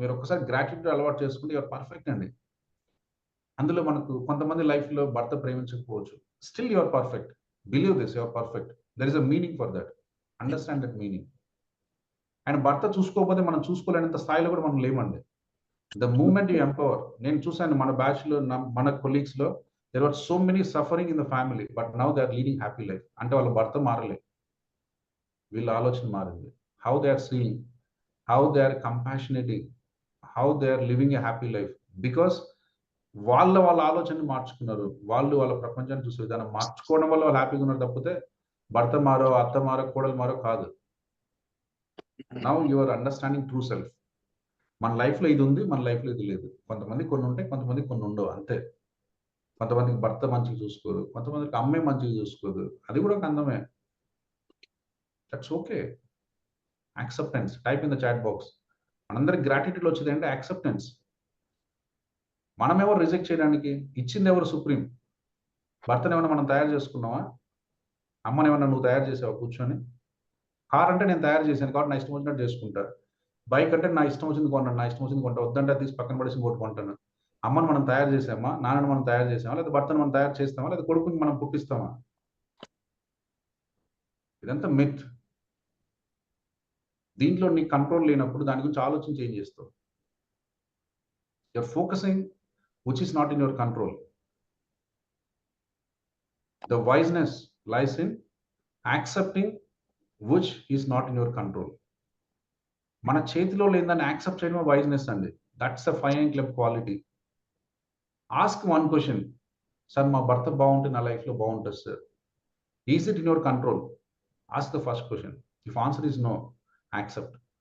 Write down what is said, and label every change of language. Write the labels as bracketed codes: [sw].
[te] మీరు ఒక్కసారి గ్రాటిట్యూడ్ అలవాటు చేసుకుంటే యువర్ పర్ఫెక్ట్ అండి. అందులో మనకు కొంతమంది లైఫ్లో భర్త ప్రేమించకపోవచ్చు, [en] Still your perfect. Believe this, your perfect. There is a meaning for that. Understand that meaning. [te] And భర్త చూసుకోకపోతే మనం చూసుకోలేనంత స్థాయిలో కూడా మనం లేమండి. [en] The moment you empower. [te] నేను చూశాను మన బ్యాచ్లో, మన కొలీగ్స్లో [en] There were so many suffering in the family, but now they are leading happy life. [te] అంటే వాళ్ళ భర్త మారలే, వీళ్ళ ఆలోచన మారింది. [en] How they are seeing, how they are compassionating, how they are living a happy life, because [te] వాళ్ళ ఆలోచనని మార్చుకున్నారు. వాళ్ళు వాళ్ళ ప్రపంచాన్ని చూసే విధానం మార్చుకోవడం వల్ల వాళ్ళు హ్యాపీగా ఉన్నారు తప్పితే భర్త మారో, అత్త మారో, కోడలు మారో కాదు. [en] Now you are understanding true self. [te] మన లైఫ్ లో ఇది ఉంది, మన లైఫ్ లో ఇది లేదు. కొంతమంది కొన్ని ఉంటాయి, కొంతమంది కొన్ని ఉండవు, అంతే. కొంతమందికి భర్త మంచిగా చూసుకోదు, కొంతమందికి అమ్మాయి మంచిగా చూసుకోదు, అది కూడా ఒక అందమే. [en] That's okay. [te] Acceptance. [en] Type in the chat box. [te] మనందరికి గ్రాటిట్యూడ్ వచ్చేది అంటే యాక్సెప్టెన్స్. మనం ఎవరు రిజెక్ట్ చేయడానికి? ఇచ్చింది ఎవరు? సుప్రీం. భర్తను ఏమన్నా మనం తయారు చేసుకున్నావా? అమ్మని ఏమన్నా నువ్వు తయారు చేసావా కూర్చొని? కార్ అంటే నేను తయారు చేశాను కాబట్టి నా ఇష్టం వచ్చినట్టు చేసుకుంటా. బైక్ అంటే నా ఇష్టం వచ్చింది కొన్నాను, నా ఇష్టం వచ్చింది కొంటా, వద్దంటే తీసి పక్కన పడేసి ఇంకోటి కొంటాను. అమ్మని మనం తయారు చేసామా? నాన్నని మనం తయారు చేసామా? లేదా భర్తను మనం తయారు చేస్తామా? లేదా కొడుకుని మనం పుట్టిస్తామా? ఇదంతా మిత్. దీంట్లో నీ కంట్రోల్ లేనప్పుడు దాని గురించి ఆలోచించి ఏం చేస్తావు? [en] You're focusing which is not in your control. The wiseness lies in accepting which is not in your control. [te] మన చేతిలో లేదని యాక్సెప్ట్ చేయడమే వైజ్నెస్ అండి. [en] That's a fine club quality. Ask one question, [te] sir మా భర్త బాగుంటే నా లైఫ్లో బాగుంటుంది sir. [en] Is it in your control? Ask the first question. If answer is no, accept.